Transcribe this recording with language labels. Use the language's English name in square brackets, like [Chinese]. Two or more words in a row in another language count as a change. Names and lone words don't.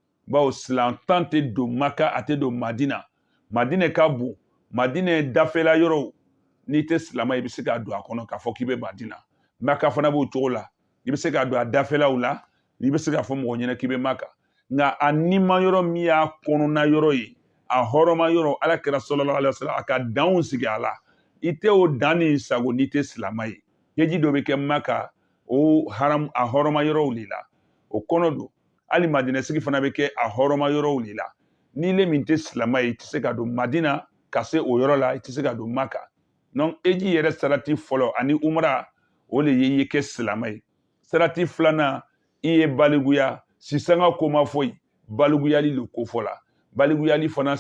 [Bambara] bawo silan tan tɛ don Maka a tɛ don Madina Madina ka bon Madina dafɛla yɔrɔ n'i tɛ silama i bɛ se ka don a kɔnɔ k'a fɔ k'i bɛ Madina Maka fana b'o cogo la i bɛ se ka don a dafɛlaw la i bɛ se k'a fɔ mɔgɔ ɲɛna k'i bɛ Maka nka a nima yɔrɔ min y'a kɔnɔna yɔrɔ ye a hɔrɔma yɔrɔ Alakira [Arabic] صلى الله عليه وسلم [Bambara] a ka danw sigi a la i tɛ o dan ni sago n'i tɛ silama ye heji dɔ bɛ kɛ Maka o haram a hɔrɔma yɔrɔw de la o kɔnɔ don hali Madina sigi fana bɛ kɛ a hɔrɔma yɔrɔw de la n'i le min tɛ silama ye i tɛ se ka don Madina ka se o yɔrɔ la i tɛ se ka don Maka donc heji yɛrɛ sarati fɔlɔ ani umra o de ye i kɛ silama ye sarati filanan i ye baliguya sisanga ko ma foyi baliguyali le ko fɔ la baliguyali fana